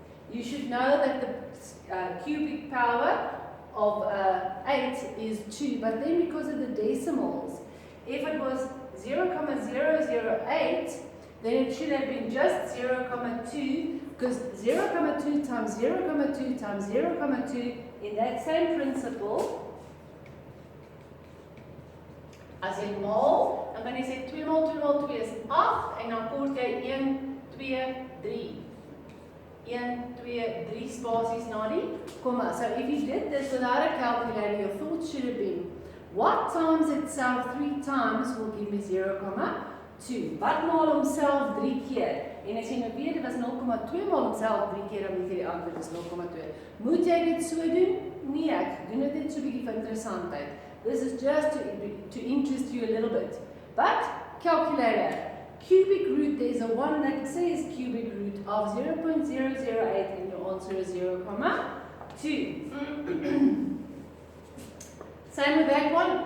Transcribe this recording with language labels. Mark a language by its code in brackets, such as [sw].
[en] You should know that the cubic power of 8 is 2, but then because of the decimals, if it was 0,008, then it should have been just 0,2, because 0,2 times 0,2 times 0,2, in that same principle, as in maal, [af] dan kan jy sê 2 maal 2 maal 2 is 8, en dan kort jy 1, 2, 3. 1, 2, 3 spasies na die komma. [en] So if you did this without a calculator, your thoughts should have been, what times itself 3 times will give me 0,2. [af] Wat maal homself 3 keer? En as jy nou weet, dit was 0,2 maal homself 3 keer, dan moet jy die antwoord is 0,2. Moet jy dit so doen? Nee, ek doen dit net so bietjie vir interessantheid. [en] This is just to interest you a little bit. But, calculator, cubic root, there's a one that says cubic root of 0.008, and your answer is 0,2. Same with that one.